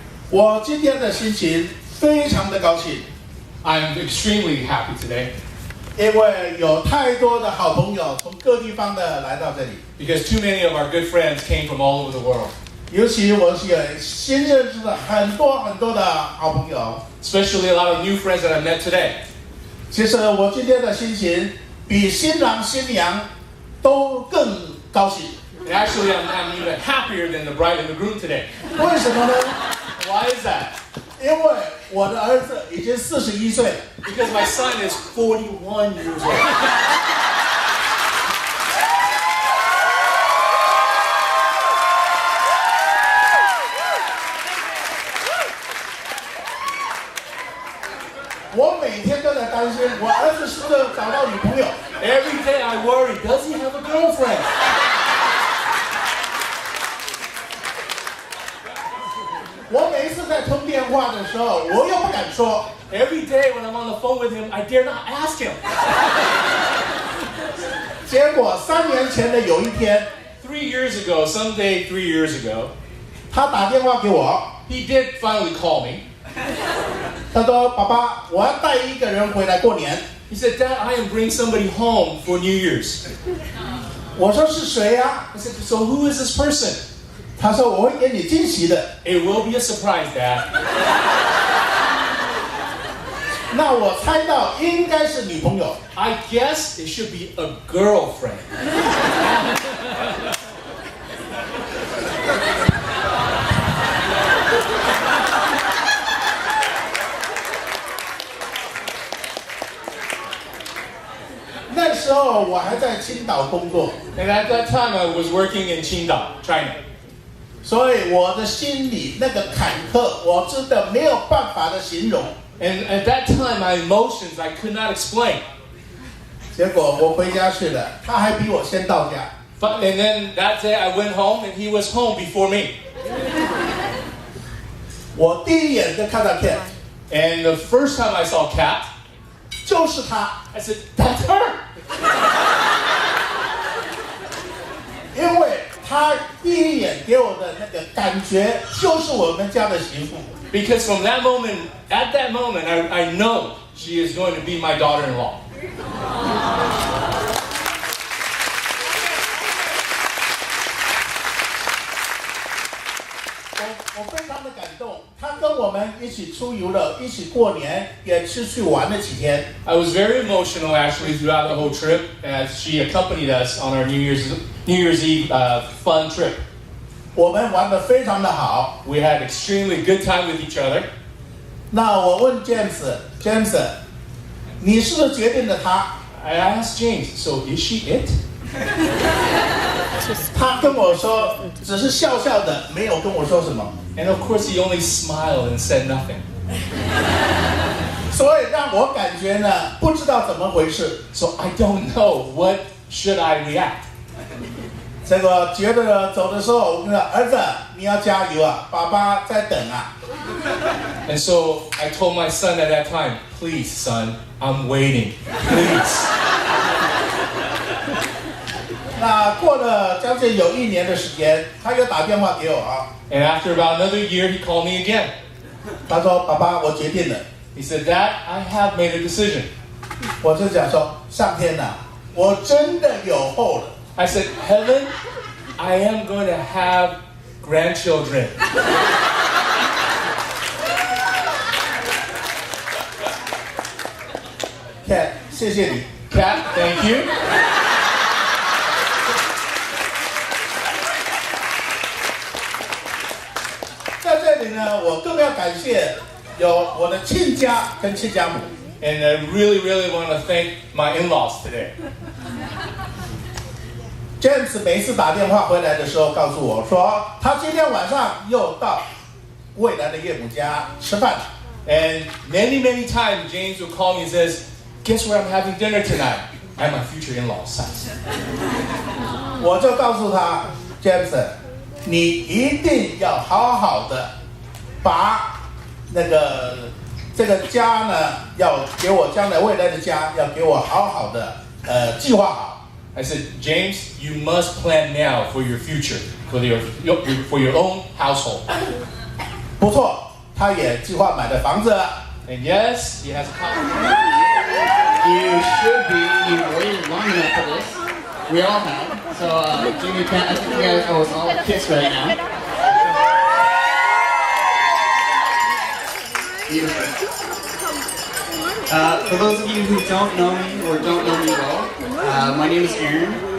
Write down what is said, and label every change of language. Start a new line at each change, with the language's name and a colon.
Chinese: 我今天的心情非常的高兴。
English: I'm extremely happy today.
Chinese: 因为有太多的好朋友从各地方的来到这里。
English: Because too many of our good friends came from all over the world.
Chinese: 尤其我有新认识的很多的好朋友。
English: Especially a lot of new friends that I met today.
Chinese: 其实我今天的心情比新郎新娘都更高兴。
English: And actually, I'm even happier than the bride and the groom today.
Chinese: 为什么呢
English: Why is that?
Chinese: 因为我的儿子已经41岁。
English: Because my son is 41 years old.
Chinese: 我每天都在担心，我儿子是不是找到女朋友 ？
English: Every day I worry, does he have a girlfriend?
Chinese: 我每一次在通电话的时候，我又不敢说。
English: Every day when I'm on the phone with him, I dare not ask him.
Chinese: 结果3年前的有一天 ，
English: 3 years ago, someday 3 years ago,
Chinese: 他打电话给我。
English: He did finally call me.
Chinese: 他说：“爸爸，我要带一个人回来过年。”
English: He said, "Dad, I am bringing somebody home for New Year's."
Chinese: 我说：“是谁呀？”
English: I said, "So who is this person?"
Chinese: 他说：“我会给你惊喜的。”
English: It will be a surprise, Dad.
Chinese: 那我猜到应该是女朋友。
English: I guess it should be a girlfriend.
Chinese: 时候我还在青岛工作，
English: And at that time, I was working in Qingdao, China.
Chinese: 所以我的心里那个坎坷，我真的没有办法的形容。
English: And at that time, my emotions I could not explain.
Chinese: 结果我回家去了，他还比我先到家。
English: And then that day, I went home, and he was home before me.
Chinese: 我第一眼就看到 Cat，
English: And the first time I saw Kat,
Chinese: 就是他，
English: I said, "That's her."
Chinese: 因为他第一眼给我的那个感觉就是我们家的媳妇。
English: Because from that moment, at that moment, I know she is going to be my daughter-in-law.
Chinese: 我非常的感动，他跟我们一起出游了，一起过年，也是去玩了几天。
English: I was very emotional actually throughout the whole trip as she accompanied us on our New Year's Eve fun trip.
Chinese: 我们玩得非常的好。
English: We had extremely good time with each other.
Chinese: 那我问 James， 你是不是决定了他？
English: I asked James, "So is she it?"
Chinese: 他跟我说，只是笑笑的，没有跟我说什么。
English: And of course, he only smiled and said nothing.
Chinese: 所以让我感觉呢，不知道怎么回事。
English: So I don't know what should I react.
Chinese: 这个觉得走的时候，我跟他说儿子，你要加油啊，爸爸在等啊。
English: And so I told my son at that time, "Please, son, I'm waiting. Please."
Chinese: 那过了将近有1年的时间，他又打电话给我啊，
English: And after about another year, he called me again.
Chinese: 他说：“爸爸，我决定了。
English: He said, "Dad, I have made a decision." ”
Chinese: 我就讲说：“上天呐，我真的有后了。”
English: I said, "Heaven, I am going to have grandchildren."
Chinese: Cat， 谢谢你。
English: Kat, thank you.
Chinese: 在这里呢，我更要感谢有我的亲家跟亲家母。
English: And I really, really want to thank my in-laws today.
Chinese: James 每一次打电话回来的时候，告诉我说，他今天晚上又到未来的岳母家吃饭了。
English: And many, many times, James will call me and says, "Guess where I'm having dinner tonight? At my future in-laws' house."
Chinese: 我就告诉他 ，James， 你一定要好好的把那个这个家呢，要给我将来未来的家，要给我好好的计划好。
English: I said, "James, you must plan now for your future, for your own household."
Chinese: 不错，他也计划买了房子了。
English: And yes, he has a house. You should be. You've waited long enough for this. We all have. So, Jimmy, Kat, I think you guys owe us all a kiss right now. Beautiful. For those of you who don't know me or don't know me well, my name is Aaron.